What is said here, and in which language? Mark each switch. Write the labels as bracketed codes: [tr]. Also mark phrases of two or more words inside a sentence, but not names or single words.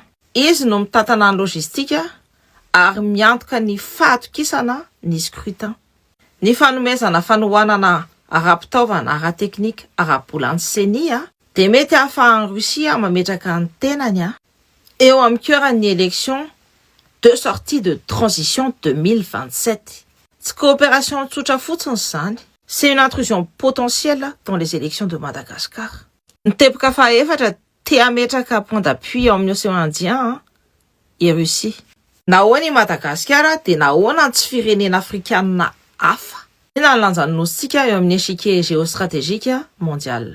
[mg] Izy no mitantana ny logistika ary miantoka ny fahatokisana ny scrutin. Ny fanomezana fanohanana ara-pitaovana, ara-teknika, ara-bola ny CENI de mety ahafahan'ny Russie mametraka ny tenany eo amin'ny cœuran'ny [fr] élection de sortie de transition [mg] 2027. [fr] Cette coopération [mg] tsotra fotsiny zany, [fr] c'est une intrusion potentielle dans les élections de Madagascar. [mg] Ny teboka fahaefatra te ametraka [fr] point d'appui [mg] amin'ny océan Indien i Russie. Nahoana i Madagascar de nahoana tsy firenena afrikanina hafa. Ina ny lanjan'ny nositsika eo amin'ny [fr] échiquier géostratégique mondial.